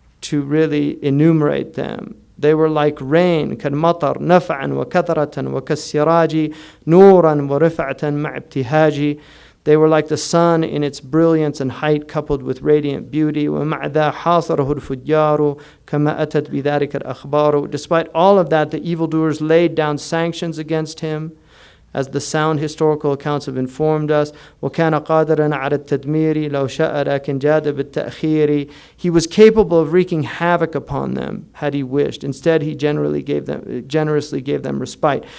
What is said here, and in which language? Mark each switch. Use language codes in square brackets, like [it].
[en] to really enumerate them. They were like rain, [ar] كالمطر نفعا وكثرة وكالسراج نورا ورفعة مع ابتهاج. [en] They were like the sun in its brilliance and height coupled with radiant beauty. [ar] ومع ذا حاصره الفجار كما أتت بذلك الأخبار. [en] Despite all of that, the evildoers laid down sanctions against him, as the sound historical accounts have informed us. [ar] وَكَانَ قَادِرًا عَلَى التَّدْمِيرِ لَوْ شَاءَ لَكِنْ جَادَ بِالتَّأْخِيرِ. [en] He was capable of wreaking havoc upon them had he wished. Instead, he generously gave them respite.